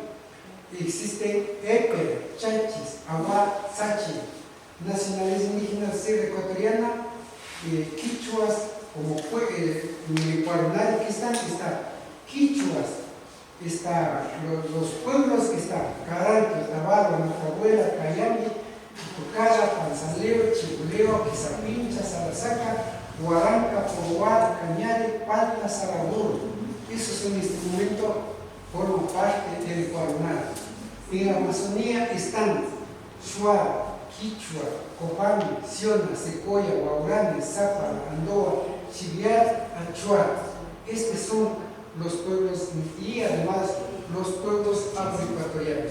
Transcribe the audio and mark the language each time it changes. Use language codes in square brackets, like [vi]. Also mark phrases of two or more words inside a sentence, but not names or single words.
[es] Existe Éper, Chachis, Aguá, Sachi, Nacionalidades Indígenas Sierra Ecuatoriana, Quichuas, como fue en Ecuador, que está Quichuas, está los pueblos que están Caranto, Tabaro, Matabuela, Cayambi, Tucara, Panzaleo, Chipuleo, Quizapincha, Salasaca, Huaranca, Poguar, Cañare, Palta, Saraguro. Esos son instrumentos, forman parte del Ecuador. En la Amazonía están Shuar, Quichua, Copán, Siona, Secoya, Guaurane, Zapa, Andoa, Chiviat, Achuar. Estos son los pueblos y además los pueblos afroecuatorianos.